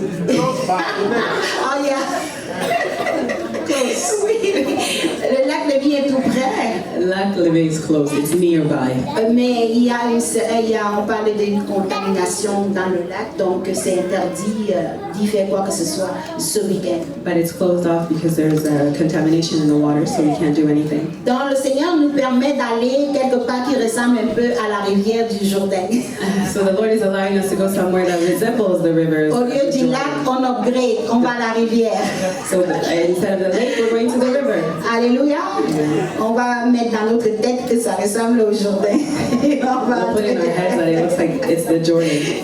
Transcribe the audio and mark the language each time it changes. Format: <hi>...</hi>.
<en>Oh yeah.</en> <fr>Oui. Le lac Lémy est tout près.</fr> <en>Lac Lemay is close. It's nearby.</en> <fr>Mais on parlait d'une contamination dans le lac, donc c'est interdit d'y faire quoi que ce soit ce week-end.</fr> <en>But it's closed off because there's contamination in the water, so we can't do anything.</en> <fr>Donc le Seigneur nous permet d'aller quelque part qui ressemble un peu à la rivière du Jourdain.</fr> <en>So the Lord is allowing us to go somewhere that resembles the rivers.</en> <fr>Au lieu du lac, on upgrade, on va à la rivière.</fr> <en>So instead of the lake, we're going to the river.</en> <fr>Alléluia. On va mettre dans notre tête que ça ressemble au Jourdain. On va</fr> <en>We'll put in our heads that it looks like it's the Jordan.</en>